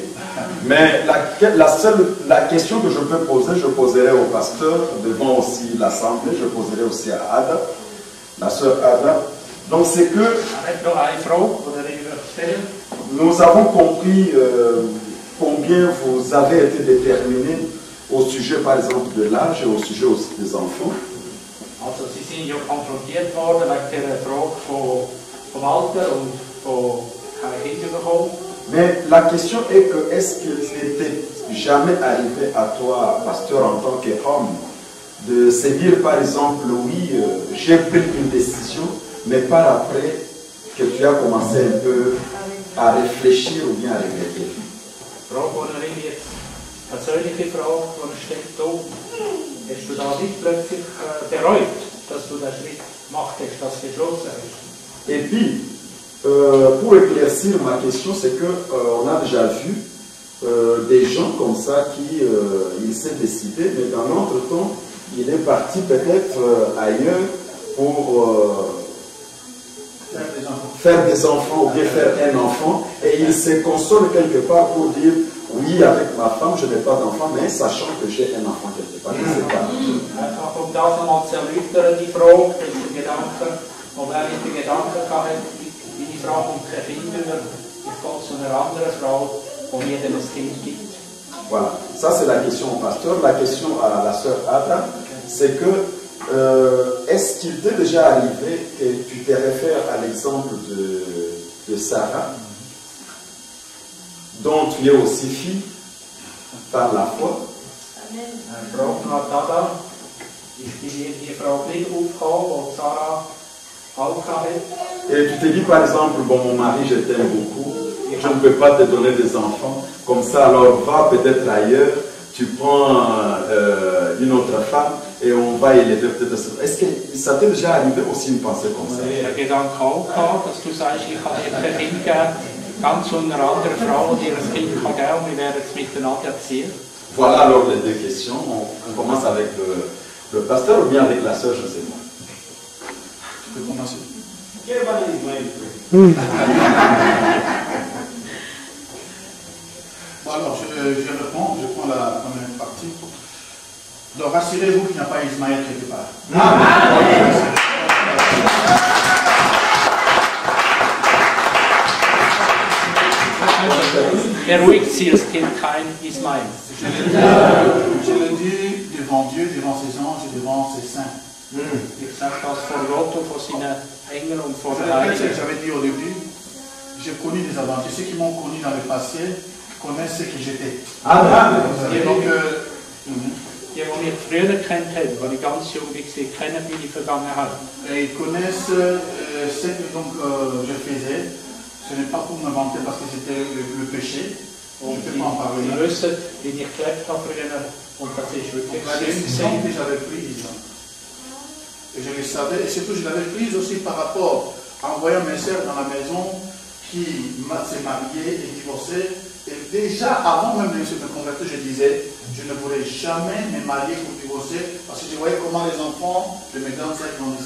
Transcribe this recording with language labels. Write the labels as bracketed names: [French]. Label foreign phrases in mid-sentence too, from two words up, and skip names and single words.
[French] Mais la question que je peux poser, je poserai au pasteur, devant aussi l'Assemblée, je poserai aussi à Ada, la sœur Ada. Donc c'est que nous avons compris combien vous avez été déterminé au sujet par exemple de l'âge et au sujet aussi des enfants. [German] Also Sie sind ja konfrontiert worden mit der Frage vom Alter und von keine Kinder bekommen. [French] Mais la question est que est-ce qu'il n'était jamais arrivé à toi, pasteur, en tant qu'homme, de se dire par exemple, oui, j'ai pris une décision, mais par après que tu as commencé un peu à réfléchir ou bien à regretter? [German] Frage, die ich jetzt persönliche Frage, die stellt, hast du da nicht plötzlich bereut, dass du den Schritt gemacht hast, dass du geschlossen hast? [French] Et puis, pour éclaircir ma question, c'est que on a déjà vu des gens comme ça qui il s'est décidé, mais dans l'entretemps, il est parti peut-être ailleurs pour faire des enfants ou bien faire un enfant, et il se console quelque part pour dire oui, avec ma femme, je n'ai pas d'enfant, mais sachant que j'ai un enfant quelque part. Je ne sais pas. [German] Einfach um das einmal zu erläutern, die Frage, das ist der Gedanke, wo man mit den Gedanken hatte, meine Frau kommt kein Kind über, ich gehe zu einer anderen Frau, wo mir dann ein Kind gibt. [French] Voilà, ça c'est la question au pasteur. La question à la sœur Ada, c'est que est-ce qu'il t'est déjà arrivé que tu te réfères à l'exemple de Sarah, dont tu es aussi fille par la foi? Amen. [German] Frage nach Ada, ist bei dir die Frage nicht aufgekommen, die Sarah auch hatte? [French] Et tu te dis par exemple, bon, mon mari, je t'aime beaucoup, je ne peux pas te donner des enfants, comme ça, alors va peut-être ailleurs, tu prends une autre femme et on va élever peut-être. Est-ce que ça t'est déjà arrivé aussi une pensée comme ça? [German] Der Gedanke auch gehabt, dass du sagst, ich kann dir kein Kind geben, ganz zu einer anderen Frau, die dir ein Kind kann geben, wir werden es miteinander erziehen. [French] Voilà alors les deux questions. On commence avec le pasteur ou bien avec la sœur, je ne sais pas. Tu peux commencer. Bon, alors, je réponds, je prends la première partie. Donc, rassurez-vous qu'il n'y a pas Ismaël quelque part. [German] Beruhigt Sie, es gibt kein Ismail. [French] Je le dis devant Dieu, devant ses anges et devant ses saints. [German] Ich sage das vor Gott und vor seinen Engeln und vor [French] Je [German] den [French] répète ce que [German] Heiligen. [French] j'avais dit au début. J'ai connu des aventures. Ceux qui m'ont connu dans le passé connaissent ce que j'étais. Amen. Et donc, [German] Die mich früher kennt haben, als ich ganz jung war, kennen meine Vergangenheit. [French] ils connaissent ce que donc, je faisais. Ce n'est pas pour me vanter parce que c'était le péché. Je ne peux pas en parler. [German] Sie wissen, wie ich gelebt habe früher, und das ist wirklich [French] La décision que j'avais prise, et je le savais, et surtout je l'avais prise aussi par rapport en voyant mes sœurs dans la maison qui s'est mariée et divorcée. Et déjà, avant même de me convertir, je disais, je ne voulais jamais me marier pour divorcer parce que je voyais comment les enfants de mes grandes sœurs grandissaient.